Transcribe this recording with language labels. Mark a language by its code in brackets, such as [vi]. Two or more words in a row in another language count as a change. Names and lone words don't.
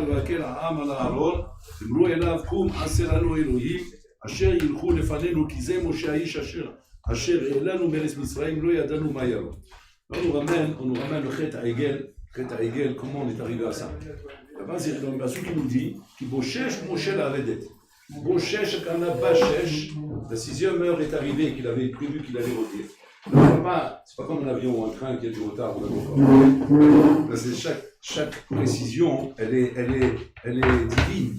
[he] ויקל העם על הארון אמרו אליו קום עשה לנו אלוהים אשר ילכו לפנינו כי זה משה האיש אשר העלנו מארץ מצרים לא ידענו מה יבוא. [fr] On nous ramène le [he] חטא העגל, [fr] comment on est arrivé à ça? Là-bas, c'est dans le passage qui nous dit qui [he] בושש משה לרדת. [fr] Boshesh, quand la Bashesh, la 6e heure est arrivée, qu'il avait prévu qu'il allait rôtir. C'est pas comme un avion ou un train qui a du retard ou là, c'est chaque précision, elle est divine.